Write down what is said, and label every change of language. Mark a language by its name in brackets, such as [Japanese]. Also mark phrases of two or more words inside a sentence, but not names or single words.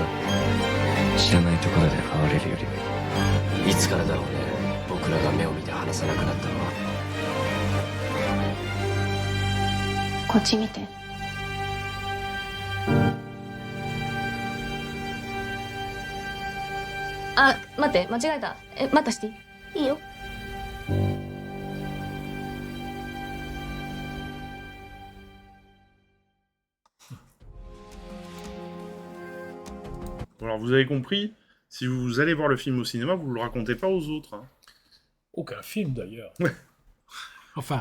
[Japanese] 知らないところで会われるよりはいい。いつからだろうね、僕らが目を見て話さなくなったのは。こっち見て。あ、待って、間違えた。待たしていい？いいよ。 [French] Alors vous avez compris, si vous allez voir le film au cinéma, vous ne le racontez pas aux autres. Hein. Aucun film d'ailleurs. Enfin.